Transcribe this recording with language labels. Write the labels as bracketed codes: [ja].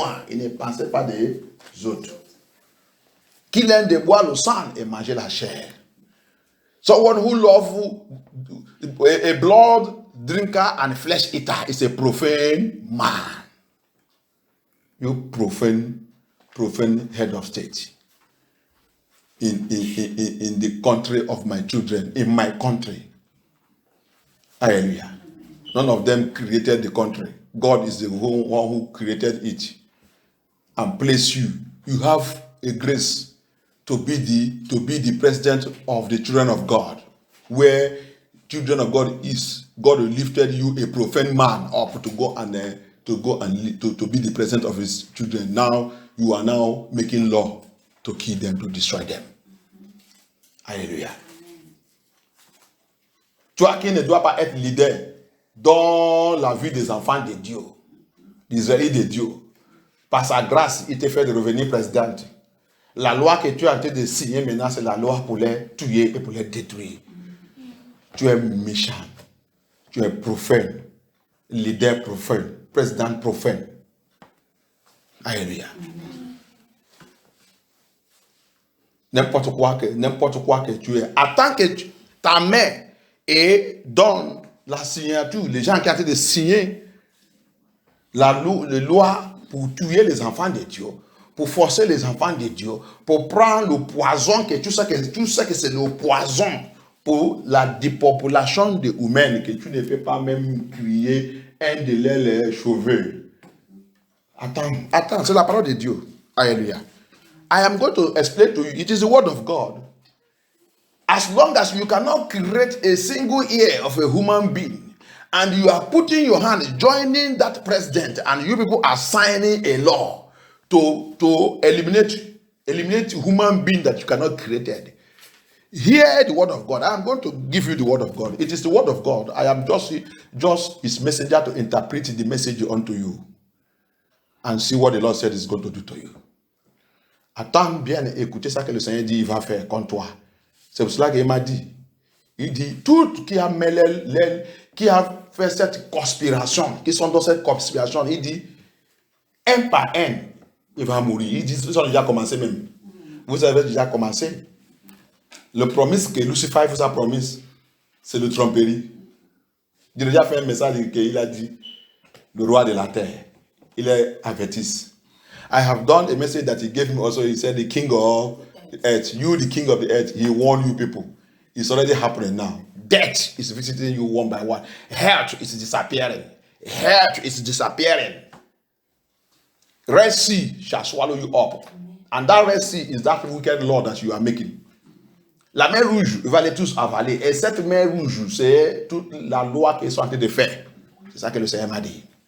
[fr] Il ne pense pas des autres. Qu'il aime de boire le sang et manger la chair. [en] Someone who loves a blood drinker and flesh eater is a profane man. You profane profane head of state in the country of my children, in my country. Hallelujah. None of them created the country. God is the one who created it and placed you. You have a grace to be the president of the children of God, where children of God is. God lifted you, a profane man, up to go and be the president of his children. Now you are now making law to kill them, to destroy them. [fr] Alléluia. Toi qui ne dois pas être leader dans la vie des enfants de Dieu, d'Israël de Dieu, par sa grâce, il te fait de revenir président. La loi que tu es en train de signer maintenant, c'est la loi pour les tuer et pour les détruire. Tu es méchant, tu es profane, leader profane, président profane. Alléluia. N'importe quoi que tu es, attends que ta main et donne la signature, les gens qui ont été de signer la loi pour tuer les enfants de Dieu, pour forcer les enfants de Dieu, pour prendre le poison, que tu sais que c'est le poison pour la dépopulation humaine, que tu ne fais pas même crier un de leurs cheveux. Attends, c'est la parole de Dieu. Alléluia. [en] I am going to explain to you, it is the word of God. As long as you cannot create a single ear of a human being, and you are putting your hand, joining that president, and you people are signing a law to eliminate human being that you cannot create. Hear the word of God. I am going to give you the word of God. It is the word of God. I am just his messenger to interpret the message unto you and see what the Lord said is going to do to you. [fr] Attends bien et écoutez ça que le Seigneur dit, il va faire contre toi. C'est pour cela qu'il m'a dit. Il dit, tout qui a mêlé, qui a fait cette conspiration, qui sont dans cette conspiration, il dit, un par un, il va mourir. Il dit, ils ont déjà commencé même. Vous avez déjà commencé. Le promise que Lucifer vous a promis, c'est le tromperie. Il a déjà fait un message qu'il a dit, le roi de la terre. Il est averti. [en] I have done a message that he gave me also. He said, the king of the earth, you the king of the earth, he warned you people. It's already happening now. Death is visiting you one by one. Health is disappearing. Health is disappearing. Red Sea shall swallow you up. And that Red Sea is that wicked law that you are making. [fr] La mer rouge va les tous avaler. Et cette mer rouge, c'est toute la loi qu'ils sont en train de faire. C'est ça que le Seigneur m'a dit.